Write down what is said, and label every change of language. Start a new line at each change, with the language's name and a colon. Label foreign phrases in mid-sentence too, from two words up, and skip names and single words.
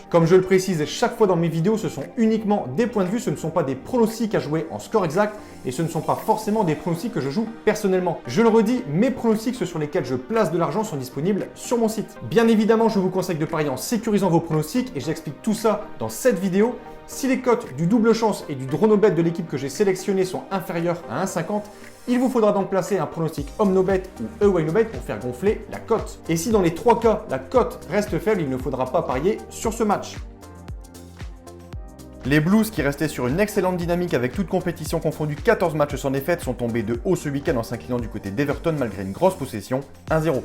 French: Comme je le précise chaque fois dans mes vidéos, ce sont uniquement des points de vue, ce ne sont pas des pronostics à jouer en score exact et ce ne sont pas forcément des pronostics que je joue personnellement. Je le redis, mes pronostics, ceux sur lesquels je place de l'argent, sont disponibles sur mon site. Bien évidemment, je vous conseille de parier en sécurisant vos pronostics et j'explique tout ça dans cette vidéo. Si les cotes du double chance et du
English: draw no bet
French: de l'équipe que j'ai sélectionné sont inférieures à 1,50, il vous faudra donc placer un pronostic
English: home no bet
French: ou
English: away no bet
French: pour faire gonfler la cote. Et si dans les 3 cas, la cote reste faible, il ne faudra pas parier sur ce match. Les Blues, qui restaient sur une excellente dynamique avec toute compétition confondue, 14 matchs sans défaite, sont tombés de haut ce week-end en s'inclinant du côté d'Everton malgré une grosse possession, 1-0.